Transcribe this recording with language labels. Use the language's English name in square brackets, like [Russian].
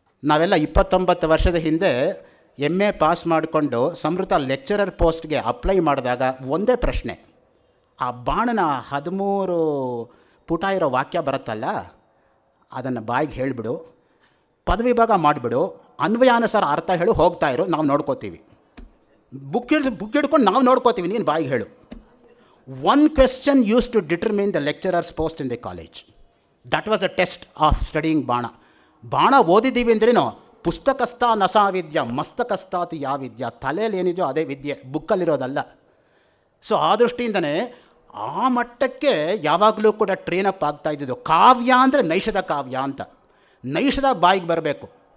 [Kannada] ನಾವೆಲ್ಲ 29 ವರ್ಷದ ಹಿಂದೆ MA ಪಾಸ್ ಮಾಡಿಕೊಂಡು ಸಮೃತ ಲೆಕ್ಚರರ್ ಪೋಸ್ಟ್ಗೆ ಅಪ್ಲೈ ಮಾಡಿದಾಗ ಒಂದೇ ಪ್ರಶ್ನೆ, ಆ ಬಾಣನ 13 ಪುಟ ಇರೋ ವಾಕ್ಯ ಬರುತ್ತಲ್ಲ ಅದನ್ನು ಬಾಯಿಗೆ ಹೇಳಿಬಿಡು, ಪದವಿ ಭಾಗ ಮಾಡಿಬಿಡು, ಅನ್ವಯಾನುಸಾರ ಅರ್ಥ ಹೇಳು, ಹೋಗ್ತಾ ಇರು, ನಾವು ನೋಡ್ಕೋತೀವಿ. ಬುಕ್ ಹಿಡ್ಕೊಂಡು ನಾವು ನೋಡ್ಕೋತೀವಿ, ನೀನು ಬಾಯಿಗೆ ಹೇಳು. [English] One question used to determine the lecturer's post in the college. That was a test of studying ಬಾಣ. [Kannada] ಬಾಣ ಓದಿದ್ದೀವಿ ಅಂದ್ರೇನೋ [Sanskrit] ಪುಸ್ತಕಸ್ಥ ನಸಾ ವಿದ್ಯಾ ಮಸ್ತಕಸ್ಥಾತಿ ಯಾ ವಿದ್ಯಾ. [Kannada] ತಲೆಯಲ್ಲಿ ಏನಿದೆಯೋ ಅದೇ ವಿದ್ಯೆ, ಬುಕ್ಕಲ್ಲಿರೋದಲ್ಲ. ಸೊ ಆ ದೃಷ್ಟಿಯಿಂದನೇ ಆ ಮಟ್ಟಕ್ಕೆ ಯಾವಾಗಲೂ ಕೂಡ ಟ್ರೈನಪ್ ಆಗ್ತಾ ಇದ್ದಿದ್ದು. ಕಾವ್ಯ ಅಂದರೆ ನೈಷಧ ಕಾವ್ಯ ಅಂತ. ನೈಷಧ ಬಾಯಿಗೆ ಬರಬೇಕು.